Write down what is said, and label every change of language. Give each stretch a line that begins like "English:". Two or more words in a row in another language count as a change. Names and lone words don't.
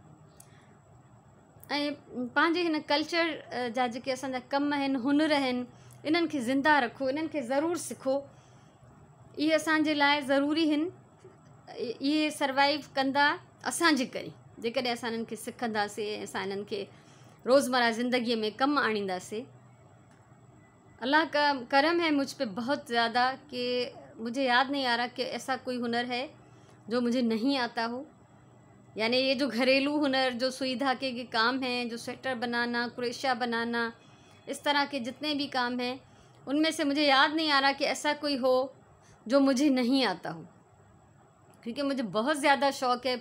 Sindhi: ऐं पंहिंजे हिन कल्चर जा जेके असांजा कम आहिनि, हुनर आहिनि, इन्हनि खे ज़िंदा रखो, इन्हनि खे ज़रूरु सिखो। इहे असांजे लाइ ज़रूरी आहिनि। इहे सर्वाइव कंदा असांजे करे, जेकॾहिं असां इन्हनि खे सिखंदासीं, असां इन्हनि खे रोज़मर्रा ज़िंदगीअ में कमु आणींदासीं।
Urdu: اللہ کا کرم ہے مجھ پہ بہت زیادہ کہ مجھے یاد نہیں آ رہا کہ ایسا کوئی ہنر ہے جو مجھے نہیں آتا ہو. یعنی یہ جو گھریلو ہنر، جو سوئی دھاگے کے کام ہیں، جو سویٹر بنانا، کروشیا بنانا، اس طرح کے جتنے بھی کام ہیں، ان میں سے مجھے یاد نہیں آ رہا کہ ایسا کوئی ہو جو مجھے نہیں آتا ہو، کیونکہ مجھے بہت زیادہ شوق ہے.